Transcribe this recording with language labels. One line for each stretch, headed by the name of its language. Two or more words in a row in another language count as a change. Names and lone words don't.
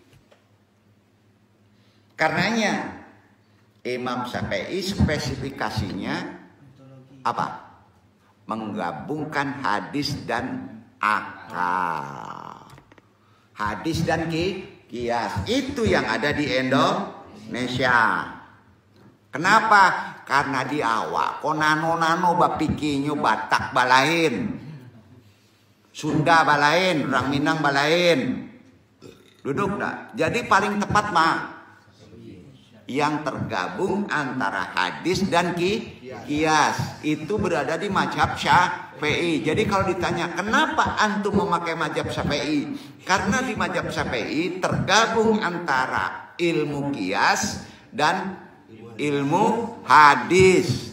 Indonesian: Karenanya Imam Syafi'i spesifikasinya apa? Menggabungkan hadis dan akal. Hadis dan qiyas itu yang ada di Indonesia. Kenapa?
Minangkabau: Karena di awak konano-nano bapikinyo Batak balain, Sunda balain, orang Minang balain.
Indonesian: Duduk dah. Jadi paling tepat mah yang tergabung antara hadis dan qiyas itu berada di mazhab Syafi'i. Jadi kalau ditanya kenapa antum memakai mazhab Syafi'i? Karena di mazhab Syafi'i tergabung antara ilmu qiyas dan ilmu hadis.